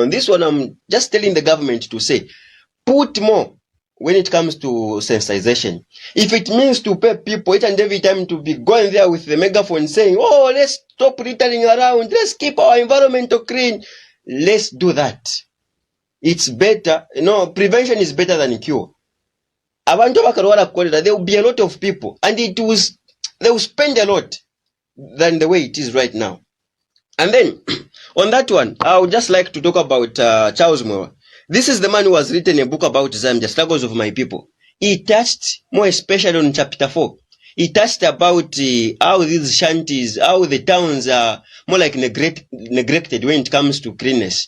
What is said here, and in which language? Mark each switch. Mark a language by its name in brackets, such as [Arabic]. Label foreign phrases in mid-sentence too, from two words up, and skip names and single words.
[English] On this one, I'm just telling the government to say, put more when it comes to sensitization. If it means to pay people each and every time to be going there with the megaphone saying, oh, let's stop littering around, let's keep our environment clean, let's do that. It's better, prevention is better than cure. [Bemba] Abantu bakarwala kolera, [English] there will be a lot of people, and they will spend a lot than the way it is right now. And then, on that one, I would just like to talk about Charles Mwewa. This is the man who has written a book about Zambia, Struggles of My People. He touched more especially on chapter 4. He touched about how these shanties, how the towns are more like neglected when it comes to cleanness.